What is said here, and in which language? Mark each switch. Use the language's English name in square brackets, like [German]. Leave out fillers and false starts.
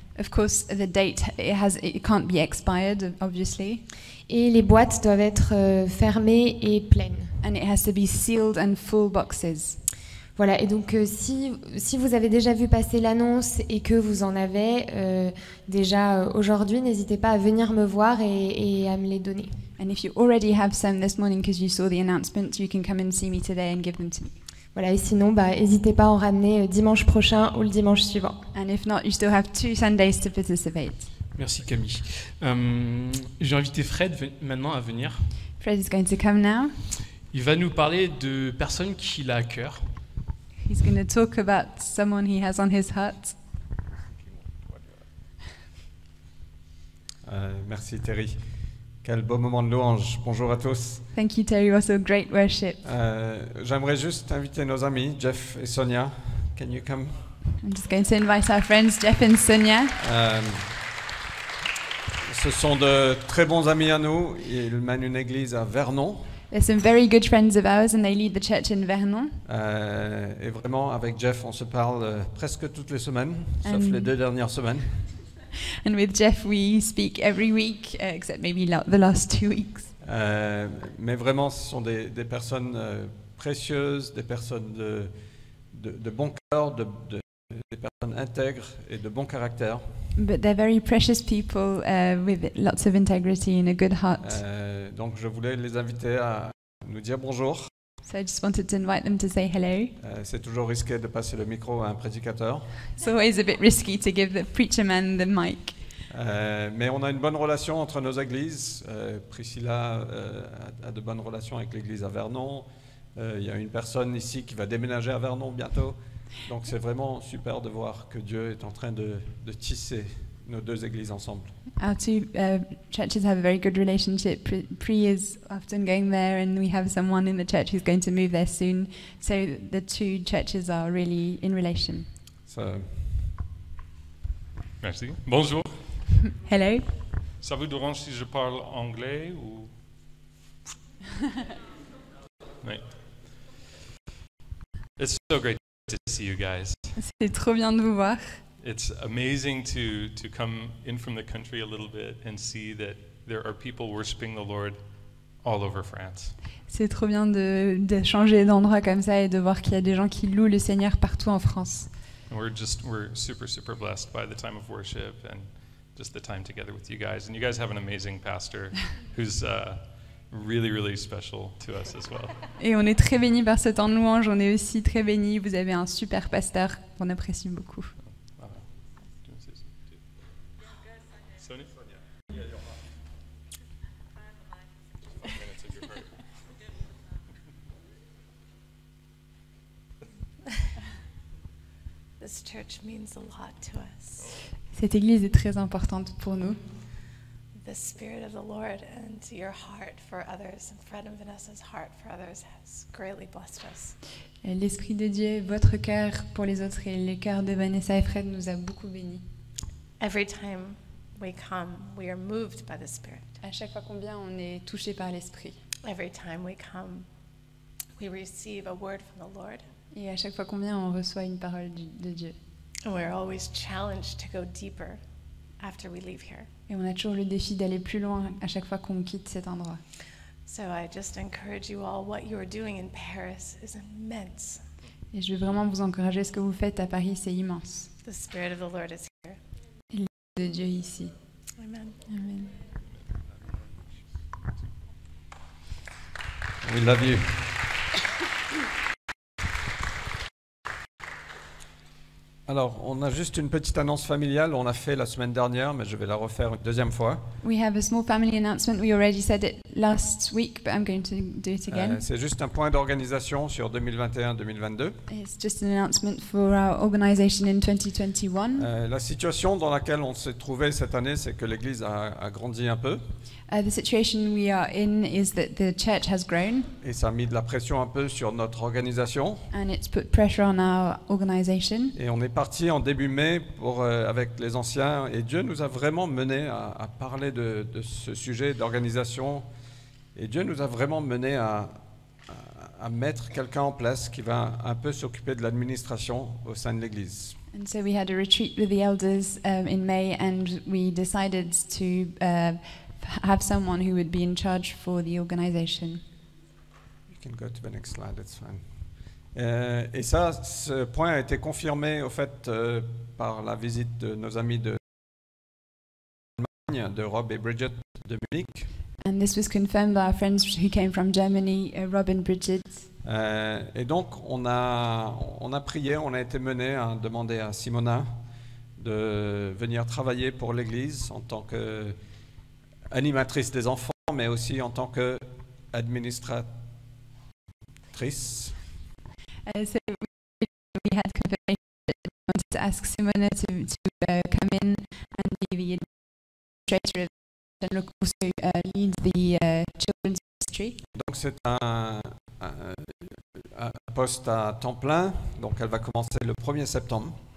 [English] Of course, the date it can't be expired, obviously. [French] Et les boîtes doivent être fermées et pleines. [English] And it has to be sealed and full boxes. [French] Voilà, et donc si vous avez déjà vu passer l'annonce et que vous en avez déjà aujourd'hui, n'hésitez pas à venir me voir et à me les donner. [English] And if you already have some this morning because you saw the announcement, you can come and see me today and give them to me. [French] Voilà, et sinon, n'hésitez pas à en ramener dimanche prochain ou le dimanche suivant. [English] And if not, you still have 2 Sundays to participate. [French] Merci Camille. J'ai invité Fred maintenant à venir. [English] Fred is going to come now. [French] Il va nous parler de personnes qu'il a à cœur. [English] He's going to talk about someone he has on his heart. [French] Merci Terry. Quel beau moment de louange. Bonjour à tous. [English] Thank you, Terry. Also great worship. [French] J'aimerais juste inviter nos amis, Jeff et Sonia. [English] Can you come? I'm just going to invite our friends, Jeff and Sonia. [French] Ce sont de très bons amis à nous. Ils mènent une église à Vernon. [English] They're some very good friends of ours, and they lead the church in Vernon. [French] Et vraiment, avec Jeff, on se parle presque toutes les semaines, sauf les 2 dernières semaines. [English] And with Jeff, we speak every week, except maybe the last 2 weeks. [French] Mais vraiment, ce sont des personnes précieuses, des personnes de bon cœur, des personnes intègres et de bon caractère. [English] But they're very precious people with lots of integrity and a good heart. [French] Donc je voulais les inviter à nous dire bonjour. [English] So I just wanted to invite them to say hello. [French] C'est toujours risqué de passer le micro à un prédicateur. [English] It's always a bit risky to give the preacher man the mic. [French] Mais on a une bonne relation entre nos églises. Priscilla a de bonnes relations avec l'église à Vernon. Il y a une personne ici qui va déménager à Vernon bientôt. Donc c'est vraiment super de voir que Dieu est en train de tisser nos 2 églises ensemble. [English] Our 2 churches have a very good relationship. Pri is often going there, and we have someone in the church who's going to move there soon. So the 2 churches are really in relation. [French] Merci. Bonjour. [English] Hello. [French] Ça vous dérange si je parle anglais ou... Oui. [English] It's so great to see you guys. [French] C'est trop bien de vous voir. [English] It's amazing to come in from the country a little bit and see that there are people worshiping the Lord all over France. [French] C'est trop bien de changer d'endroit comme ça et de voir qu'il y a des gens qui louent le Seigneur partout en France. [English] And we're super blessed by the time of worship and just the time together with you guys. And you guys have an amazing pastor who's really special to us as well. [French] Et on est très bénis par ce temps de louange. On est aussi très bénis. Vous avez un super pasteur qu'on apprécie beaucoup. [English] This church means a lot to us. [French] Cette église est très importante pour nous. [English] The Spirit of the Lord and your heart for others, and Fred and Vanessa's heart for others has greatly blessed us. [French] L'Esprit de Dieu, votre cœur pour les autres et le cœur de Vanessa et Fred nous a beaucoup bénis. [English] Every time we come, we are moved by the Spirit. [French] À chaque fois qu'on vient, on est touché par l'Esprit. [English] Every time we come, we receive a word from the Lord. [French] Et à chaque fois qu'on vient, on reçoit une parole de Dieu. [English] And we're always challenged to go deeper after we leave here. [French] Et on a toujours le défi d'aller plus loin à chaque fois qu'on quitte cet endroit. [English] So I just encourage you all, what you are doing in Paris is immense. [French] Et je veux vraiment vous encourager. Ce que vous faites à Paris, c'est immense. [English] The Spirit of the Lord is here. [French] De Dieu ici. [English] Amen. Amen. We love you. [French] Alors, on a juste une petite annonce familiale. On l'a fait la semaine dernière, mais je vais la refaire une deuxième fois. [English] We have a small family announcement. We already said it last week, but I'm going to do it again. [French] C'est juste un point d'organisation sur 2021-2022. [English] It's just an announcement for our organisation in 2021. [French] La situation dans laquelle on s'est trouvé cette année, c'est que l'Église a grandi un peu. [English] The situation we are in is that the church has grown, [French] Et ça a mis de la pression un peu sur notre organisation. [English] and it's put pressure on our organisation. [French] Et on est parti en début mai avec les anciens. Et Dieu nous a vraiment menés à parler de ce sujet d'organisation. Et Dieu nous a vraiment menés à mettre quelqu'un en place qui va un peu s'occuper de l'administration au sein de l'Église. [English] And so we had a retreat with the elders in May, and we decided to have someone who would be in charge for the organisation. You can go to the next slide, it's fine. [French] Et ça, ce point a été confirmé au fait par la visite de nos amis de Allemagne, de Rob et Bridget de Munich. [English] And this was confirmed by our friends who came from Germany, Rob and Bridget. [French] Et donc, on a prié, on a été mené à demander à Simona de venir travailler pour l'Église en tant qu'animatrice des enfants, mais aussi en tant qu'administratrice. [English] So we had confirmation that we wanted to ask Simona to come in and be the administrator of and also lead the children's ministry. [French] Donc c'est un poste à temps plein, donc elle va commencer le 1er septembre.